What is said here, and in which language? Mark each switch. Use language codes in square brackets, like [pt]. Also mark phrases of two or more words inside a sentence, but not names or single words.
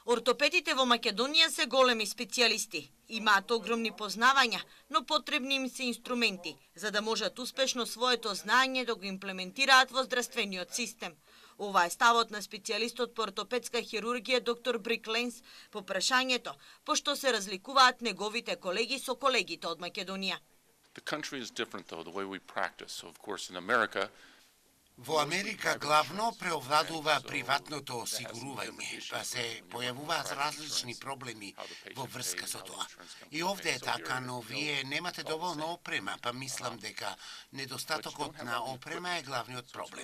[mk] Ортопедите во Македонија се големи специјалисти. Имаат огромни познавања, но потребни им се инструменти, за да можат успешно своето знаење да го имплементираат во здравствениот систем. Ова е ставот на специјалистот по ортопедска хирургија доктор Брик Ленс по прашањето, пошто се разликуваат неговите колеги со колегите од Македонија. [en] The country is different though, the way we practice. So of course in America, [mk] Во Америка главно преовладува приватното осигурување, па се појавуваат различни проблеми во врска со тоа. И овде е така, но вие немате доволно опрема, па мислам дека недостатокот на опрема е главниот проблем.